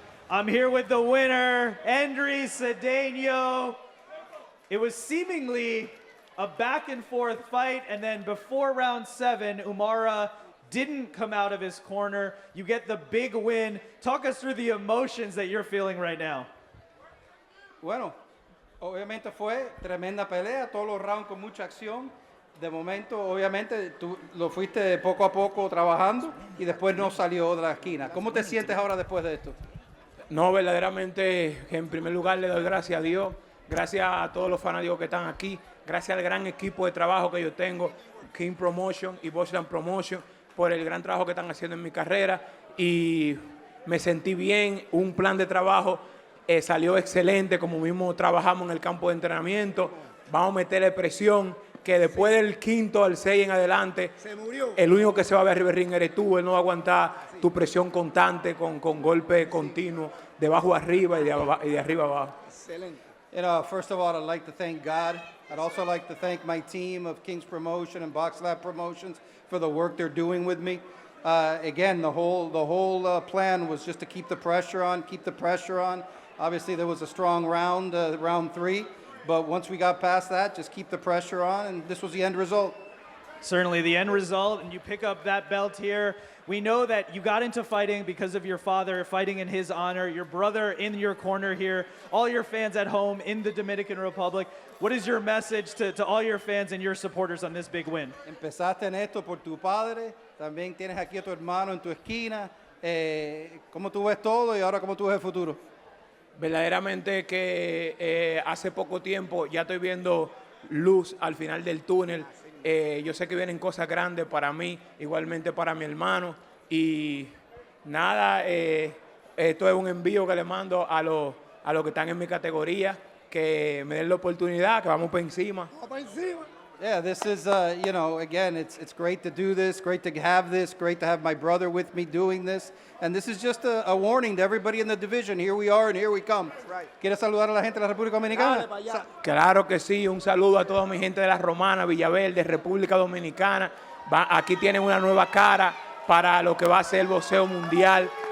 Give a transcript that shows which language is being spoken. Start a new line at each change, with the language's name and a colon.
English: I'm here with the winner, Hendri Cedeno. It was seemingly a back and forth fight, and then before round 7, Umara didn't come out of his corner. You get the big win. Talk us through the emotions that you're feeling right now.
Spanish: Bueno, obviamente fue tremenda pelea, todos los rounds con mucha acción. De momento, obviamente, tú lo fuiste poco a poco trabajando y después no salió de la esquina. ¿Cómo te sientes ahora después de esto? No, verdaderamente, en primer lugar le doy gracias a Dios, gracias a todos los fanáticos que están aquí, gracias al gran equipo de trabajo que yo tengo, King Promotion y Boxlab Promotion, por el gran trabajo que están haciendo en mi carrera, y me sentí bien, un plan de trabajo salió excelente, como mismo trabajamos en el campo de entrenamiento, vamos a meterle presión, que después del quinto al 6 en adelante, el único que se va a ver arriba del ring eres tú, él no va a aguantar tu presión constante con golpe continuo, de abajo arriba y de arriba abajo.
English: First of all, I'd like to thank God. I'd also like to thank my team of King's Promotion and Boxlab Promotions for the work they're doing with me. Again, the whole plan was just to keep the pressure on. Obviously, there was a strong round, round 3. But once we got past that, just keep the pressure on, and this was the end result. Certainly the end result, and you pick up that belt here. We know that you got into fighting because of your father, fighting in his honor, your brother in your corner here, all your fans at home in the Dominican Republic. What is your message to all your fans and your supporters on this big win?
Spanish: Empezaste en esto por tu padre, también tienes aquí a tu hermano en tu esquina. ¿Cómo tú ves todo y ahora cómo tú ves el futuro? Verdaderamente que hace poco tiempo ya estoy viendo luz al final del túnel. Yo sé que vienen cosas grandes para mí, igualmente para mi hermano. Y nada, esto es un envío que le mando a los que están en mi categoría, que me den la oportunidad, que vamos por encima.
English: Yeah, this is, again, it's great to do this, great to have my brother with me doing this. And this is just a warning to everybody in the division. Here we are and here we come. Right.
Spanish: ¿Quieres saludar a la gente de la República Dominicana? Claro que sí, un saludo a toda mi gente de la Romana, Villaverde, República Dominicana. Aquí tienen una nueva cara para lo que va a ser el boxeo mundial.